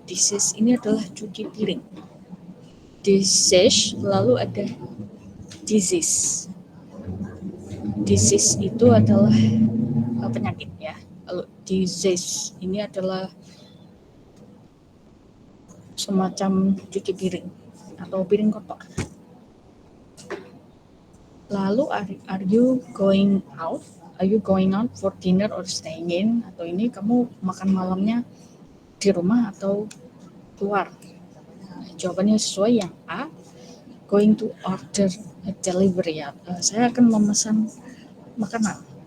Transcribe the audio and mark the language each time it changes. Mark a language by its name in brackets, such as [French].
[Indonesian] Dishes ini adalah cuci piring. Dishes, lalu ada disease. Disease itu adalah penyakit ya. Kalau disease ini adalah semacam cuci piring atau piring kotor. Lalu [English] are you going out? Are you going out for dinner or staying in? [Indonesian] Atau ini kamu makan malamnya di rumah atau keluar? Nah, jawabannya sesuai yang A, [English] going to order a delivery [Indonesian] ya. Saya akan memesan makanan.